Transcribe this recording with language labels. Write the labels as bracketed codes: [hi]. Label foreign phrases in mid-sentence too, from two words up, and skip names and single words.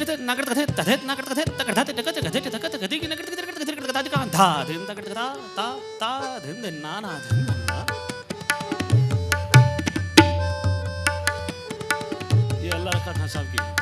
[hi] नाकट कथे तथेत नाकट कथे तकधा ते तकत गधे तकत गधे की नकट कथे कथे कथे कथा का धा दिन तकट कथा ता ता दिन दिन ना ना दिन ना। ये अल्लाह रखा खान साहब की।